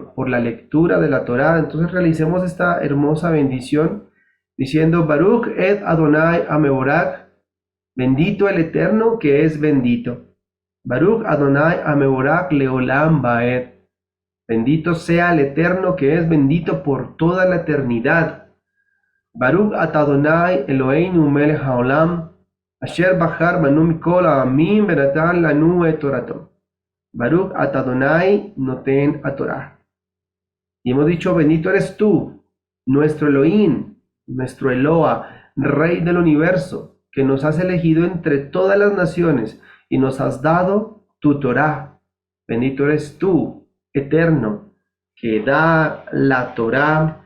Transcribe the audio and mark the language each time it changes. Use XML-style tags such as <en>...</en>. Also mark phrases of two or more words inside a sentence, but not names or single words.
<es>la lectura de la Torá. Entonces realicemos esta hermosa bendición diciendo</es> <he>ברוך את אדוני המבורך,</he> <es>bendito el Eterno que es bendito.</es> <he>ברוך אדוני המבורך לעולם ועד,</he> <es>bendito sea el Eterno que es bendito por toda la eternidad.</es> <he>ברוך אתה אדוני אלוהינו מלך העולם, אשר בחר בנו מכל העמים ונתן לנו את תורתו. ברוך אתה אדוני נותן תורה.</he> <es>Y hemos dicho, bendito eres tú, nuestro Elohim, nuestro Eloa, Rey del universo, que nos has elegido entre todas las naciones y nos has dado tu Torah. Bendito eres tú, eterno, que da la Torah.</es>